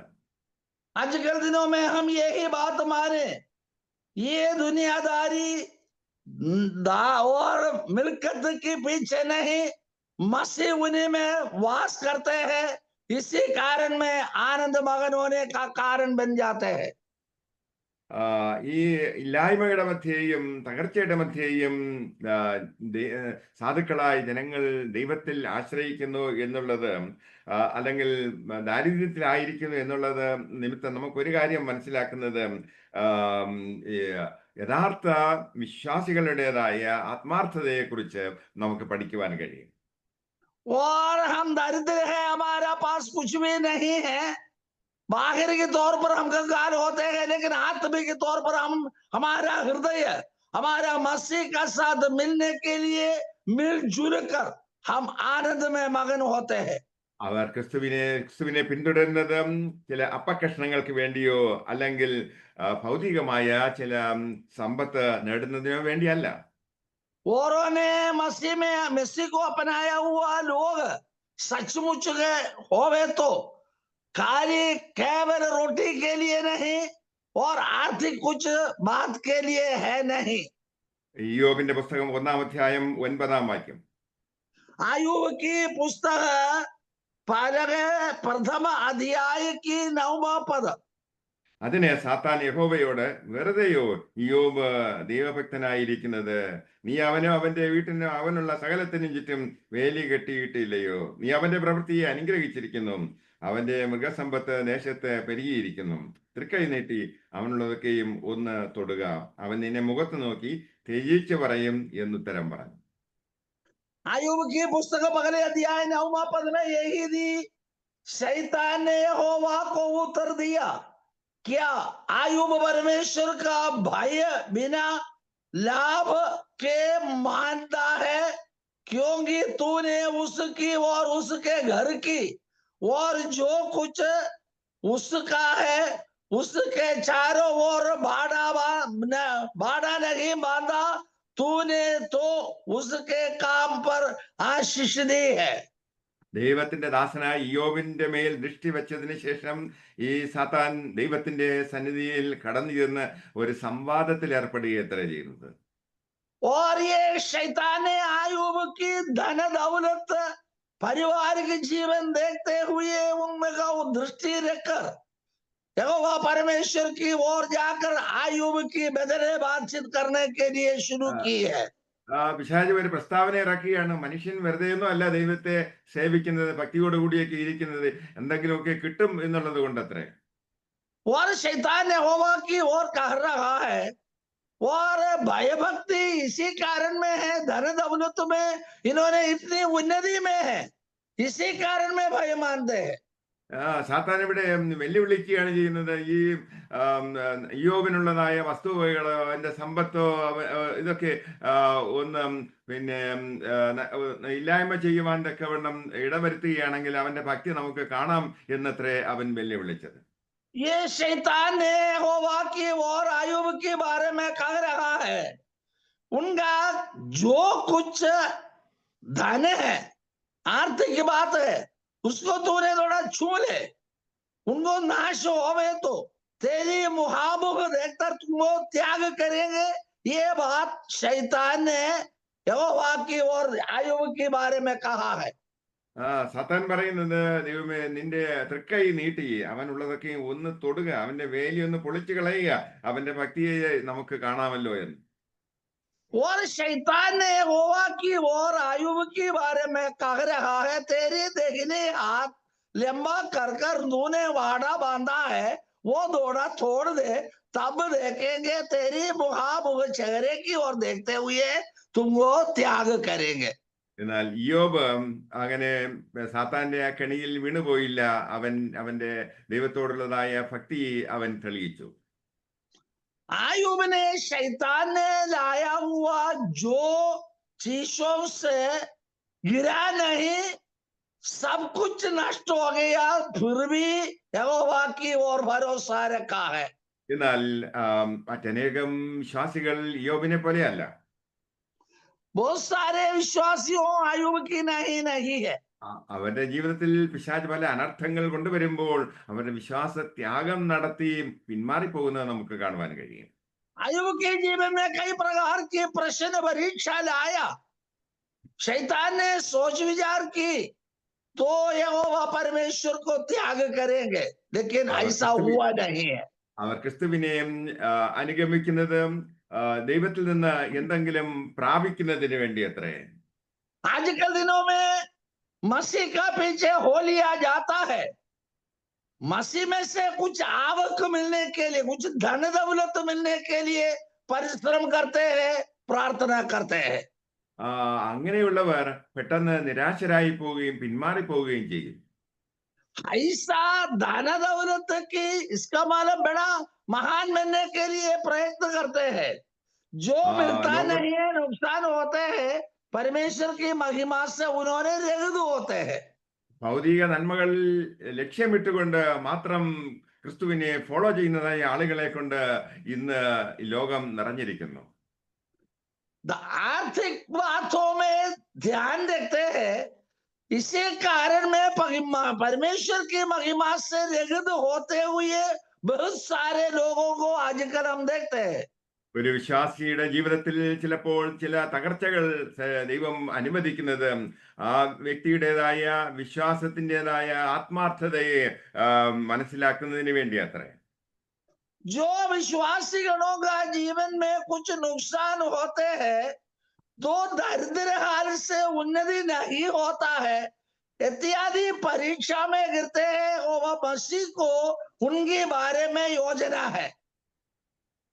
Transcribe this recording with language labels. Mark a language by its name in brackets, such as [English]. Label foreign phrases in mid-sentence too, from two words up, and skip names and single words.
[Hindi] आजकल दिनों में हम यही बात माने, ये दुनियादारी और मिल्कत के पीछे नहीं, मसीह उन्हीं में वास करते हैं, इसी कारण में आनंद मगन होने का कारण बन जाते हैं। [Malayalam] ഈ ഇല്ലായ്മയുടെ മധ്യേയും തകർച്ചയുടെ മധ്യേയും സാധുക്കളായ ജനങ്ങൾ ദൈവത്തിൽ ആശ്രയിക്കുന്നു എന്നുള്ളത്, അല്ലെങ്കിൽ ദാരിദ്ര്യത്തിലായിരിക്കുന്നു എന്നുള്ളത് നിമിത്തം നമുക്കൊരു കാര്യം മനസ്സിലാക്കുന്നത്, യഥാർത്ഥ വിശ്വാസികളുടേതായ ആത്മാർത്ഥതയെക്കുറിച്ച് നമുക്ക് പഠിക്കുവാൻ കഴിയും. [Hindi] और हम दरिद्र हैं, हमारा पास कुछ भी नहीं है, बाहर के तौर पर हम कंगाल होते हैं, लेकिन आत्मिक के तौर पर हमारा हृदय हमारा मसीह का साथ मिलने के लिए मिलजुल कर हम आनंद में मगन होते हैं। [Malayalam] അവർ ക്രിസ്തുവിനെ പിന്തുടരുന്നത് ചില അപ്പക്കഷ്ണങ്ങൾക്ക് വേണ്ടിയോ അല്ലെങ്കിൽ ഭൗതികമായ ചില സമ്പത്ത് നേടുന്നതിനോ വേണ്ടിയല്ല. [Hindi] औरों ने मसीह को अपनाया हुआ लोग सचमुच होवे तो खाली केवल रोटी के लिए नहीं और आर्थिक कुछ बात के लिए है नहीं। [Malayalam] യോബിന്റെ പുസ്തകം 1-ാം അധ്യായം 9-ാം വാക്യം. [Hindi] आयुब की पुस्तक प्रथम अध्याय की 9वां पद. [Malayalam] അതിന് സാത്താൻ യഹോവയോട്, വെറുതെയോ യോബ് ദൈവഭക്തനായിരിക്കുന്നത്? നീ അവനോ അവന്റെ വീട്ടിനോ അവനുള്ള സകലത്തിനും ചുറ്റും വേലി കെട്ടിയിട്ടില്ലയോ? നീ അവന്റെ പ്രവൃത്തിയെ അനുഗ്രഹിച്ചിരിക്കുന്നു, അവന്റെ മൃഗസമ്പത്ത് ദേശത്ത് പെരുകിയിരിക്കുന്നു. തൃക്കൈ നീട്ടി അവനുള്ളതൊക്കെയും ഒന്ന് തൊടുക, അവൻ നിന്നെ മുഖത്ത് നോക്കി ത്യജിച്ചു പറയും എന്നുത്തരം പറഞ്ഞു. [Hindi] आयुब की पुस्तक पहले अध्याय 9वां पद में यही दी शैतान ने यहोवा को उत्तर दिया, क्या आयुब परमेश्वर का भय बिना लाभ के मानता है? क्योंकि तूने उसकी और उसके घर की और जो कुछ उसका है उसके चारों ओर बाड़ा नहीं बांधा। तूने तो उसके काम पर आशीष दी है। [Malayalam] ദൈവത്തിന്റെ ദാസനായ ഇയ്യോബിന്റെ മേൽ ദൃഷ്ടി വെച്ചതിന് ശേഷം ഈ സാത്താൻ ദൈവത്തിന്റെ സന്നിധിയിൽ കടന്നു ചെന്ന് ഒരു സംവാദത്തിൽ ഏർപ്പെടുകയത്ര ചെയ്യുന്നത്. [Hindi] और ये शैतान ने आयुब की धन दौलत पारिवारिक जीवन देखते हुए उनमें का वो दृष्टि रखकर यहोवा परमेश्वर की ओर जाकर आयुब की बदले बातचीत करने के लिए शुरू की है। [Malayalam] പിശാച് ഒരു പ്രസ്താവന ഇറക്കുകയാണ്. മനുഷ്യൻ വെറുതെയൊന്നും അല്ല ദൈവത്തെ സേവിക്കുന്നത്, ഭക്തിയോടുകൂടിയൊക്കെ ഇരിക്കുന്നത് എന്തെങ്കിലുമൊക്കെ കിട്ടും എന്നുള്ളത് കൊണ്ടത്രേ. [Hindi] और शैतान यहोवा की ओर कह रहा है और भय भक्ति इसी कारण में है, धन दौलत में इन्होंने इतनी उन्नति में है, इसी कारण में भय मानते हैं। [Malayalam] സാത്താൻ ഇവിടെ വെല്ലുവിളിക്കുകയാണ് ചെയ്യുന്നത്. ഈ ഇയ്യോബിനുള്ളതായ വസ്തുവകകളോ അവന്റെ സമ്പത്തോ ഇതൊക്കെ ഒന്ന് പിന്നെ ഇല്ലായ്മ ചെയ്യുവാൻ തക്കവണ്ണം ഇടവരുത്തുകയാണെങ്കിൽ അവന്റെ ഭക്തി നമുക്ക് കാണാം എന്നത്രേ അവൻ വെല്ലുവിളിച്ചത്. [Hindi] ये शैतान ने यहोवा की और आयुब के बारे में कह रहा है, उनका जो कुछ धन है, आर्थिक बात है, उसको तूने थोड़ा छू ले, उनको नाश होवे तो तेरी मुहाबुक देखकर तुमको त्याग करेंगे। ये बात शैतान ने यहोवा की और आयुब के बारे में कहा है। [Malayalam] സാത്താൻ പറയുന്നത്, ദൈവമേ നിന്റെ തൃക്കൈ നീട്ടി അവനുള്ളതൊക്കെ ഒന്ന് തൊടുക, അവന്റെ വേലി ഒന്ന് പൊളിച്ചു കളയുക, അവന്റെ ഭക്തിയെ നമുക്ക് കാണാമല്ലോ എന്ന്. [Hindi] और शैतान ने यहोवा की और आयुब के बारे में कह रहा है, तेरी देखने हाथ लंबा कर कर तूने वाड़ा बांधा है, वो दौड़ा छोड़ दे, तब देखेंगे तेरी मुहामुख चेहरे की ओर देखते हुए तुमको त्याग करेंगे। [Malayalam] എന്നാൽ ഇയ്യോബ് അങ്ങനെ സാത്താന്റെ ആ കെണിയിൽ വീണുപോയില്ല. അവന്റെ ദൈവത്തോടുള്ളതായ ഭക്തി അവൻ തെളിയിച്ചു. [Hindi] आयुब ने शैतान ने लाया हुआ जो चीजों से गिरा नहीं, सब कुछ नष्ट हो गया, फिर भी यहोवा की ओर भरोसा रखा है। [Malayalam] എന്നാൽ മറ്റനേകം വിശ്വാസികൾ ഇയ്യോബിനെ പോലെയല്ല. [Hindi] बहुत सारे विश्वासियों आयुब की नहीं है। [Malayalam] അവരുടെ ജീവിതത്തിൽ പിശാച് പല അനർത്ഥങ്ങൾ കൊണ്ടുവരുമ്പോൾ അവരുടെ വിശ്വാസ ത്യാഗം നടത്തി പിന്മാറിപ്പോകുന്നത് നമുക്ക് കാണുവാൻ കഴിയും. [Hindi] आयुब के जीवन में कई प्रकार की प्रश्न परीक्षा लाया, शैतान ने सोच विचार की तो यहोवा परमेश्वर को त्याग करेंगे, लेकिन ऐसा हुआ नहीं है। [Malayalam] അവർ ക്രിസ്തുവിനെ അനുഗമിക്കുന്നത് ദൈവത്തിൽ നിന്ന് എന്തെങ്കിലും പ്രാപിക്കുന്നതിന് വേണ്ടി അത്രേ. [Hindi] आजकल दिनों में मसीह का पीछे हो लिया जाता है, मसीह में से कुछ आवक मिलने के लिए, कुछ धन दौलत मिलने के लिए परिश्रम करते हैं, प्रार्थना करते हैं। [Malayalam] അങ്ങനെയുള്ളവർ പെട്ടെന്ന് നിരാശരായി പോവുകയും പിന്മാറിപ്പോവുകയും ചെയ്യും. [Hindi] ऐसा धन दौलत की इसका मतलब बड़ा महान बनने के लिए प्रयत्न करते हैं, जो मिलता नहीं है, नुकसान होते हैं, परमेश्वर की महिमा से उन्होंने रहित होते हैं। [Malayalam] ഭൗതിക നന്മകൾ ലക്ഷ്യമിട്ടുകൊണ്ട് മാത്രം ക്രിസ്തുവിനെ ഫോളോ ചെയ്യുന്നതായ ആളുകളെ കൊണ്ട് ഇന്ന് ലോകം നിറഞ്ഞിരിക്കുന്നു. [Hindi] आर्थिक बातों में ध्यान देते हैं, इसी कारण में परमेश्वर की महिमा से रहित होते हुए बहुत सारे लोगों को आजकल हम देखते हैं। [Malayalam] ഒരു വിശ്വാസിയുടെ ജീവിതത്തിൽ ചിലപ്പോൾ ചില തകർച്ചകൾ ദൈവം അനുവദിക്കുന്നത് ആ വ്യക്തിയുടേതായ വിശ്വാസത്തിൻ്റെതായ ആത്മാർത്ഥതയെ മനസ്സിലാക്കുന്നതിന് വേണ്ടി അത്രേ. [Hindi] जो विश्वासीगणों का जीवन में कुछ नुकसान होते हैं तो दरिद्र हाल से उन्नति नहीं होता है, इत्यादि परीक्षा में गिरते हैं, और वह मसीह को उनके बारे में योजना है।